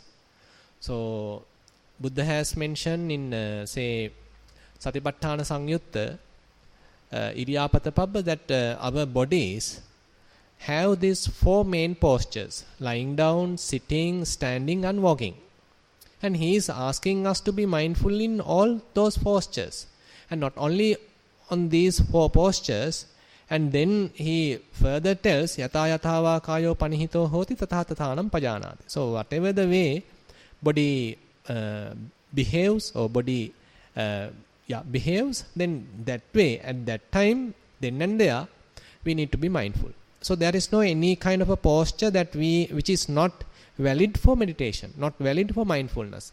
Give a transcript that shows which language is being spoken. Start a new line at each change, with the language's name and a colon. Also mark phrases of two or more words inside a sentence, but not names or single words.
English: So Buddha has mentioned in say Satipatthana Samyutta Iriyapata Pabba that our bodies have these 4 main postures: lying down, sitting, standing and walking. And he is asking us to be mindful in all those postures, and not only on these 4 postures. And then he further tells
Pali: yata yatava kayo panihito hoti tatha tathanam pajanati.
English: So whatever the way body behaves, or body behaves, then that way at that time, then and there, we need to be mindful. So there is no any kind of a posture which is not valid for meditation, not valid for mindfulness.